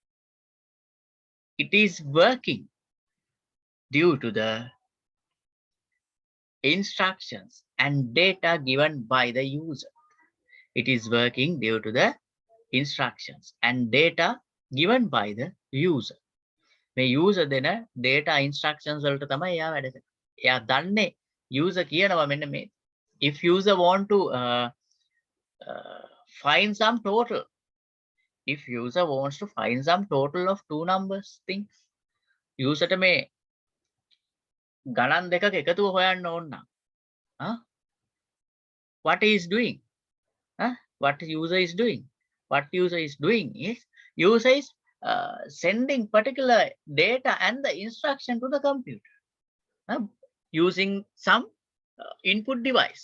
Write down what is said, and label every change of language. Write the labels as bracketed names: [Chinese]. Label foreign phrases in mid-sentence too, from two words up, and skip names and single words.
[English] It is working due to the instructions and data given by the user. It is working due to the instructions and data given by the user. [Sinhala] මේ user දෙන [English] data instructions [Sinhala] වලට තමයි එයා වැඩ කරන්නේ. එයා දන්නේ user කියනවා මෙන්න මේ [English] if user want to find some total, if user wants to find some total of two numbers things, [Sinhala] user ට මේ ගණන් දෙකක එකතුව හොයන්න ඕන නම් [English] what he is doing, what user is doing, what user is doing is user is sending particular data and the instruction to the computer using some input device.